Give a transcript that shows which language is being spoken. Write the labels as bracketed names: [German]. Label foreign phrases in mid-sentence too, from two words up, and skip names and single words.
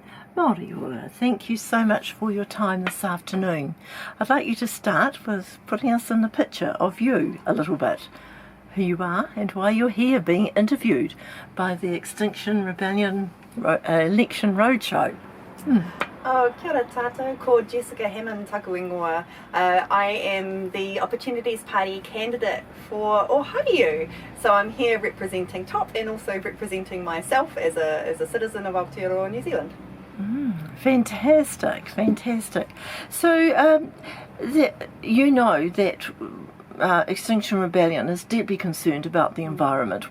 [Māori] Māori ora, [English] thank you so much for your time this afternoon. I'd like you to start with putting us in the picture of you a little bit. Who you are and why you're here being interviewed by the Extinction Rebellion Election Roadshow. [Māori] Oh, kia ora tātou, ko Jessica Hammond taku ingoa. [English] I am the Opportunities Party candidate for Ohio. So I'm here representing TOP and also representing myself as a citizen of Aotearoa, New Zealand. Fantastic, fantastic. So you know that Extinction Rebellion is deeply concerned about the environment.